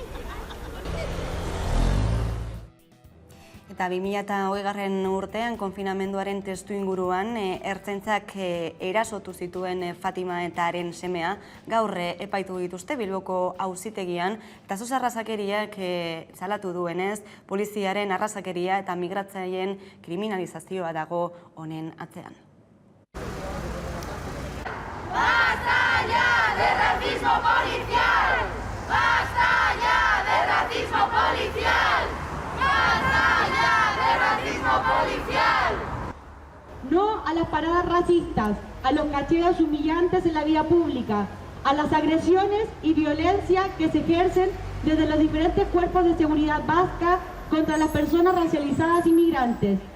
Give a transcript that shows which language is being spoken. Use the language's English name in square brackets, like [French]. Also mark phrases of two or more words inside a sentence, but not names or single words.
[Basque] Eta 2020 urtean konfinamenduaren testuinguruan ertzaintzak erasotu zituen Fatima eta haren semea gaur epaitu dituzte Bilboko auzitegian eta sos arrazakeriak salatu duenez poliziaren arrazakeria eta migratzaileen kriminalizazioa dago honen atzean. [Spanish] ¡Basta ya de racismo policial! ¡Basta ya de racismo policial! ¡Basta ya de racismo policial! No a las paradas racistas, a los cacheos humillantes en la vía pública, a las agresiones y violencia que se ejercen desde los diferentes cuerpos de seguridad vasca contra las personas racializadas y migrantes.